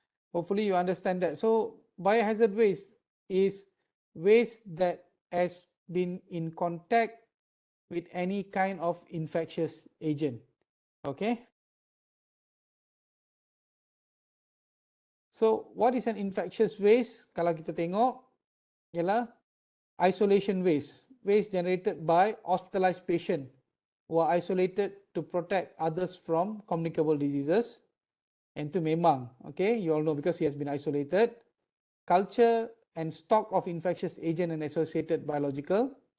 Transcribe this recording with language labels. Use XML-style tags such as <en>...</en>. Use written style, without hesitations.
<en>Hopefully you understand that. So biohazard waste is waste that has been in contact with any kind of infectious agent. Okay. So what is an infectious waste?</en> <ms>Kalau kita tengok ialah</ms> <en>isolation waste. Waste generated by hospitalized patient who are isolated to protect others from communicable diseases. And</en> <ms>itu memang,</ms> <en>okay, you all know because he has been isolated. Culture and stock of infectious agent and associated biological.</en>